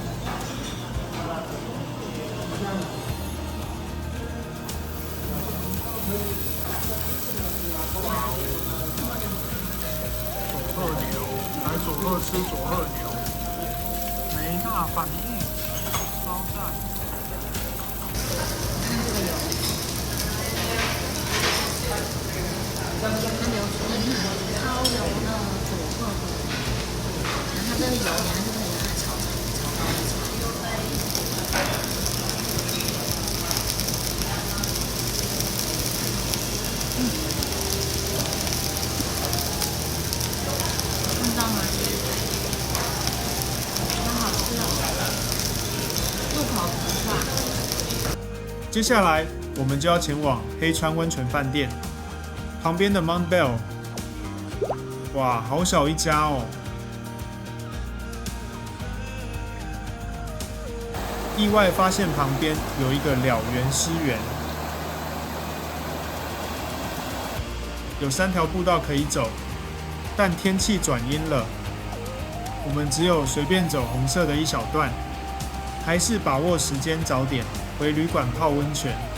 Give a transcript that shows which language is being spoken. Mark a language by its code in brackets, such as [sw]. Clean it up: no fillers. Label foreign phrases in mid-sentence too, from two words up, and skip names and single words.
[zh] 佐賀牛，來佐賀吃佐賀牛，沒大反應，超讚。它流出的超油的佐賀粉，然后它这个油呢，是可以拿来炒高的炒。看到吗？好好吃哦，入口即化。接下来我們就要前往黑川溫泉飯店旁邊的 Mount Bell。哇，好小一家哦！意外發現旁邊有一個了原濕原，有3條步道可以走，但天氣轉陰了，我們只有隨便走紅色的一小段，還是把握時間早點回旅館泡溫泉。